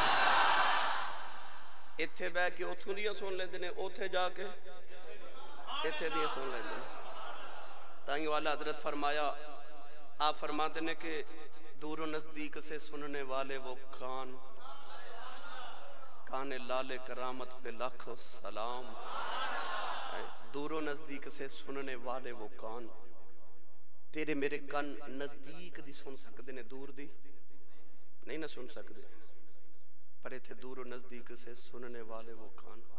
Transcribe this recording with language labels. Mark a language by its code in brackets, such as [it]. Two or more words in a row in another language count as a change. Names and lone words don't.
[pa] ایتھے بے کے اتھوں دیاں سن لیندے نے اوتھے جا کے ایتھے دیاں سن لیندے نے تائیں والا حضرت فرمایا [ur] آپ فرماتے ہیں کہ دور و نزدیک سے سننے والے وہ کان لال کرامت پہ لاکھوں سلام دور و نزدیک سے سننے والے وہ کان [pa] تیرے میرے کن نزدیک دی سن سکتے نے دور دی نہیں نہ سن سکتے پر ایتھے [ur] دور و نزدیک سے سننے والے وہ کان